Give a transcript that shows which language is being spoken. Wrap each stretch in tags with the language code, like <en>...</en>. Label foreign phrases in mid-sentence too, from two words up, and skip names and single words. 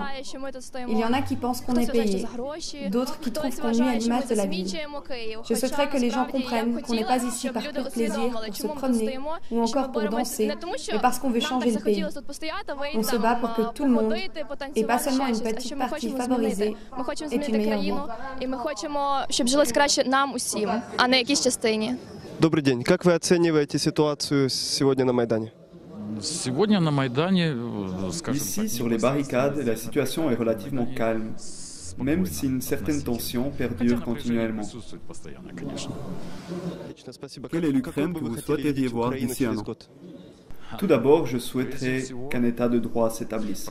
<fr>Il y en a qui pensent qu'on est payé, d'autres qui trouvent qu'on nuit à l'image de la ville. Je souhaiterais que les gens comprennent qu'on n'est pas ici par pur plaisir, pour se promener ou encore pour danser, mais parce qu'on veut changer le pays. On se bat pour que tout le monde, et pas seulement une petite partie favorisée, ait une meilleure vie.</fr> <ru>Добрый день. Как вы оцениваете ситуацию сегодня на Майдане?</ru> <fr>Ici, sur les barricades, la situation est relativement calme, même si une certaine tension perdure continuellement. Quelle est l'Ukraine que vous souhaiteriez voir d'ici un an ? Tout d'abord, je souhaiterais qu'un état de droit s'établisse.</fr>